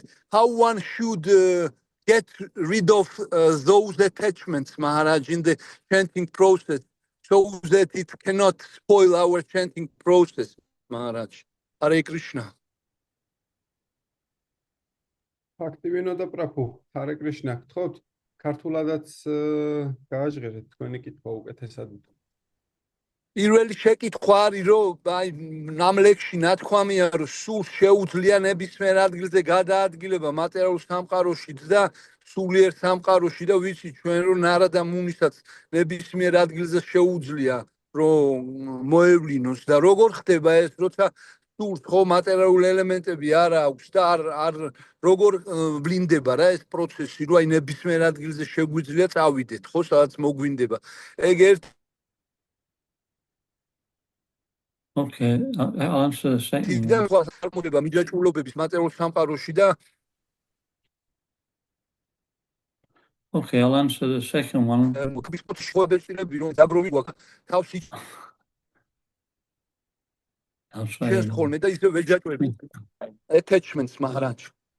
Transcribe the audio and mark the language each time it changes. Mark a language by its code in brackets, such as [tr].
[en] And how one should get rid of those attachments, Maharaj, in the chanting process, so that it cannot spoil our chanting process, Maharaj. Hare Krishna. [ka] Bhaktivinoda და პრაბჰუ, Hare Krishna. გთხოვთ, ქართულადაც გააჟღერეთ თქვენი კითხვა უკეთესად. პირველი შეკითხვა არის, რომ აი ამ ლექსში ნათქვამია, რომ სულ შეუძლია ნებისმიერ ადგილზე გადაადგილება მატერიალურ სამყაროში და სულიერ სამყაროში და ვიცი ჩვენ რომ ნარადა მუნისაც ნებისმიერ ადგილზე შეუძლია რომ მოევლინოს და როგორ ხდება ეს, როცა სულს ხო მატერიალური ელემენტები არ აქვს და არ როგორ ვლინდება რა ეს პროცესი, რომ აი ნებისმიერ ადგილზე შეგვიძლია წავიდეთ, ხო სადაც მოგვინდება. ეგ ერთ [en] Okay, I'll answer the second one. [ka] წარმოდება მიჯაჭვულობების მატერიალურ სამყაროში და [en] Okay, I'll answer the second one. I'll try. Attachments, Maharaj.